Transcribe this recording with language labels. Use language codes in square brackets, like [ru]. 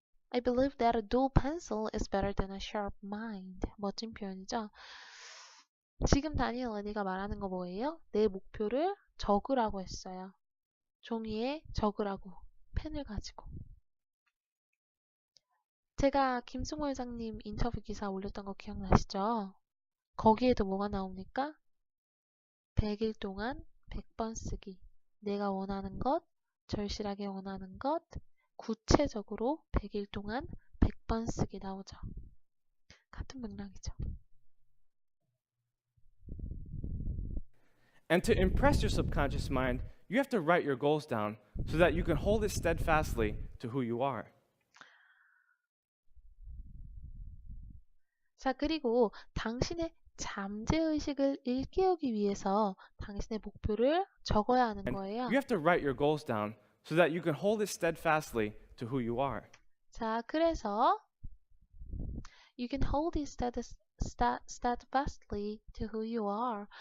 [en] I believe that a dull pencil is better than a sharp mind. [ko] 멋진 표현이죠. 지금 다니엘 레니가 말하는 거 뭐예요? 내 목표를 적으라고 했어요. 종이에 적으라고. 펜을 가지고. 제가 김승호 회장님 인터뷰 기사 올렸던 거 기억나시죠? 거기에도 뭐가 나옵니까? 100일 동안 100번 쓰기. 내가 원하는 것, 절실하게 원하는 것, 구체적으로 100일 동안 100번 쓰기 나오죠. 같은 맥락이죠. [en] And to impress your subconscious mind, you have to write your goals down so that you can hold it steadfastly to who you are. [ko] 자, 그리고 당신의 잠재의식을 일깨우기 위해서 당신의 목표를 적어야 하는 [en] And [ko] 거예요. [en] you have to write your goals down so that you can hold it steadfastly to who you are. [ko] 자, 그래서 [en] You can hold it steadfastly to who you are.